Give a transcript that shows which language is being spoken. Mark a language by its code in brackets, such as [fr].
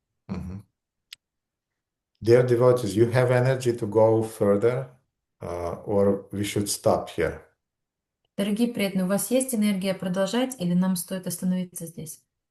[en] Mhm. Dear devotees, you have energy to go further, or we should stop here? [ru] Дорогие преданные, у вас есть энергия продолжать или нам стоит остановиться здесь?